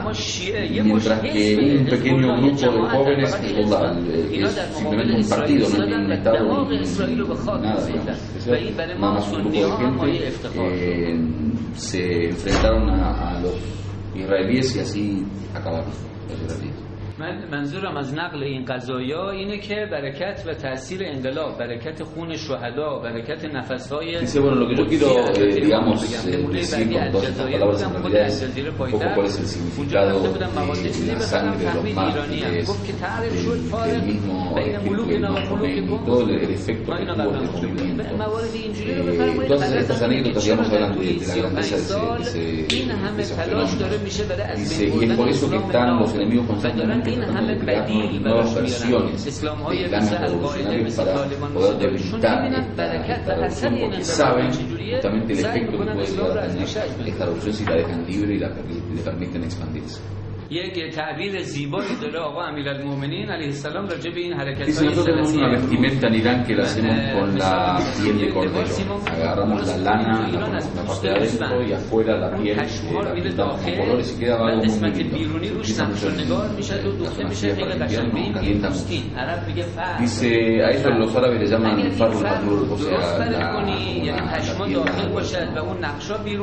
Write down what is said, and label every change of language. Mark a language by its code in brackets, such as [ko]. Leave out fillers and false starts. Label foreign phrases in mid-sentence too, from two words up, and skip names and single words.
[es] Mientras que un pequeño grupo de jóvenes, es simplemente un partido, no es ni un Estado ni nada, digamos. Nada más un grupo de gente se enfrentaron a los israelíes y así acabaron los israelíes. [fa] منظورم از نقل این قضایا اینه که برکت و تاثیر انقلاب، برکت خون شهدا، برکت نفس‌های [es] Dice, bueno, lo que yo quiero, digamos, decir con todas estas palabras en realidad es un poco cuál es el significado de la sangre de los mártires, del mismo espíritu del Khomeini, todo el efecto que tuvo este movimiento. Todas estas anécdotas, digamos, hablan de la grandeza de ese fenómeno. Dice, y es por eso que están los enemigos constantemente tratando de crear nuevas versiones de planes revolucionarios para poder debilitar esta revolución, porque saben justamente el efecto que puede llegar a tener esta revolución si la dejan libre y le permiten expandirse. [fa] یک تعبیر زیبایی داره آقا امیرالمومنین علیه السلام راجع به این حرکت‌های [es] Dice, nosotros tenemos una vestimenta en Irán que la hacemos con la piel de cordero. Agarramos la lana, la ponemos la parte de adentro y afuera la piel, la pintamos con colores y queda algo muy lindo. Dice, a eso los árabes le llaman farul madrur, o sea, la piel.